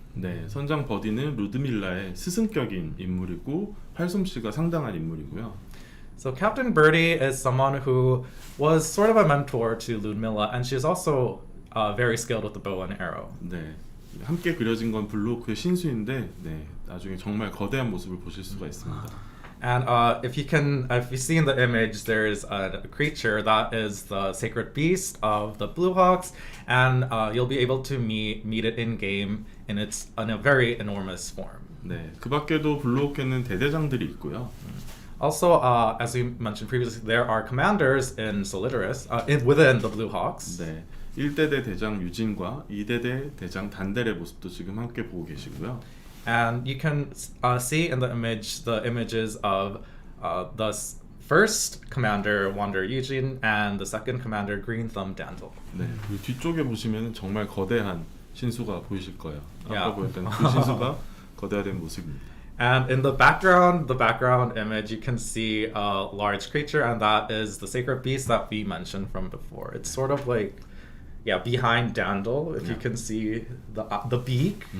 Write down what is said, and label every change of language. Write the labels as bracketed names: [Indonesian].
[Korean] 네, 선장 버디는 루드밀라의 스승격인 인물이고 팔솜씨가 상당한 인물이고요. [English] So Captain Birdie is someone who was sort of a mentor to Ludmilla, and she's also very skilled with the bow and arrow. [Korean] 네, 함께 그려진 건 블루호크의 신수인데, 네, 나중에 정말 거대한 모습을 보실 수가 있습니다. [English] And if you see in the image, there is a creature that is the sacred beast of the Blue Hawks, and you'll be able to meet it in game in a very enormous form. [Korean] 네, 그 밖에도 블루호크에는 대대장들이 있고요. [English] Also, as we mentioned previously, there are commanders in Solidaris, within the Blue Hawks. [Korean] 네, 1대대 대장 유진과 2대대 대장 단델의 모습도 지금 함께 보고 계시고요. [English] And you can see in the images of the first commander, Wander Eugene, and the second commander, Green Thumb Dandel. [Korean] 네, 그 뒤쪽에 보시면 정말 거대한 신수가 보이실 거예요. 아까 [English] Yeah. [Korean] 보였던 그 신수가 거대화된 모습입니다. [English] And in the background image, you can see a large creature, and that is the sacred beast that we mentioned from before. It's sort of like, behind Dandel, if you can see the beak.